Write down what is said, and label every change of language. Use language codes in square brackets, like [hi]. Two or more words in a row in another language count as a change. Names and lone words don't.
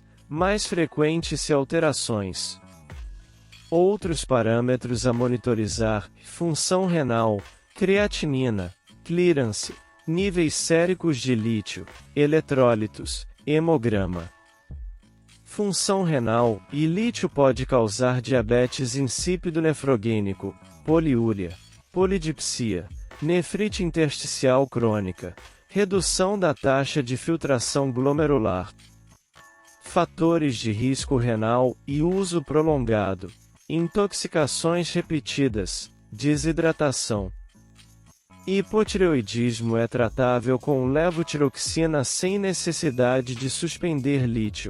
[pt] Mais frequente se alterações. Outros parâmetros a monitorizar: função renal, creatinina, clearance, níveis séricos de lítio, eletrólitos, hemograma. Função renal e lítio pode causar diabetes insípido nefrogênico, poliúria, polidipsia, nefrite intersticial crônica, redução da taxa de filtração glomerular. Fatores de risco renal e uso prolongado: intoxicações repetidas, desidratação. Hipotireoidismo é tratável com levotiroxina sem necessidade de suspender lítio.